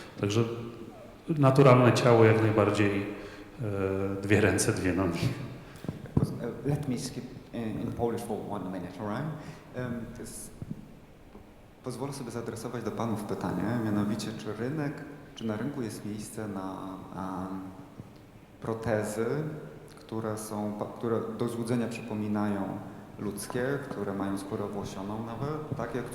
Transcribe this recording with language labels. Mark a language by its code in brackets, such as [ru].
[pl] Także naturalne ciało jak najbardziej, 2 ręce, 2 nogi. [en] Let me skip in Polish for 1 minute, alright? [pl] Pozwolę sobie zaadresować do panów pytanie, mianowicie czy na rynku jest miejsce na protezy, które do złudzenia przypominają ludzkie, które mają skórę włosioną nawet, tak?